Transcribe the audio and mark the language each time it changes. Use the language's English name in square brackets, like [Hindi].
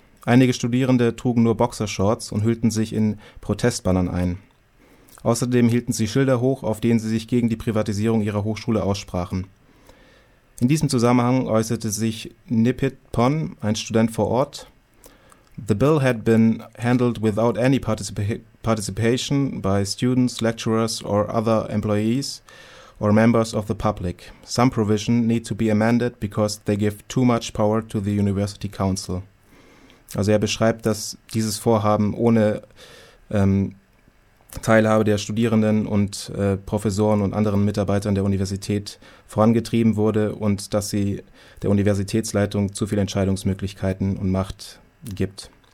[German] Einige Studierende trugen nur Boxershorts und hüllten sich in Protestbannern ein. Außerdem hielten sie Schilder hoch, auf denen sie sich gegen die Privatisierung ihrer Hochschule aussprachen. In diesem Zusammenhang äußerte sich Nipit Pon, ein Student vor Ort. [English] The bill had been handled without any participation by students, lecturers or other employees or members of the public. Some provision need to be amended because they give too much power to the university council. [German] Also er beschreibt, dass dieses Vorhaben ohne Teilhabe der Studierenden und Professoren und anderen Mitarbeitern der Universität vorangetrieben wurde und dass sie der Universitätsleitung zu viele Entscheidungsmöglichkeiten und Macht gibt.